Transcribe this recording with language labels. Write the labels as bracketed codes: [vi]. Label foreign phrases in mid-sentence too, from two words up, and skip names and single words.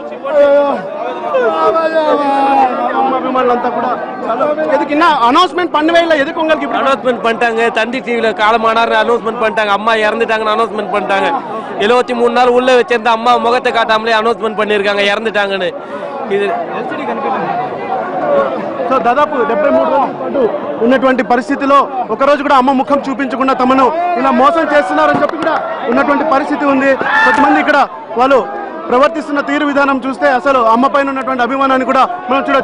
[ta] அனௌன்ஸ்மெண்ட் பண்ணவே இல்லை. எதுக்கு உங்களுக்கு அனௌன்ஸ்மெண்ட் பண்ணிட்டாங்க? தந்தி டிவில காலமானார் அனௌன்ஸ்மெண்ட் பண்ணிட்டாங்க. அம்மா இறந்துட்டாங்கன்னு அனௌன்ஸ்மெண்ட் பண்ணிட்டாங்க. 73 நாள் உள்ள வச்சிருந்த அம்மா முகத்தை காட்டாமலே அனௌன்ஸ்மெண்ட் பண்ணிருக்காங்க இறந்துட்டாங்கன்னு. [te] ఇది సో దాదాపు 73 రోజుల పాటు ఉన్నటువంటి పరిస్థితిలో ఒకరోజు కూడా అమ్మ ముఖం చూపించకుండా తమను ఇలా మోసం చేస్తున్నారని చెప్పి కూడా ఉన్నటువంటి పరిస్థితి ఉంది. కొంతమంది ఇక్కడ వాళ్ళు ప్రవర్తిస్తున్న తీరు విధానం చూస్తే అసలు అమ్మ పైన ఉన్నటువంటి అభిమానాన్ని కూడా మనం చూడొచ్చు.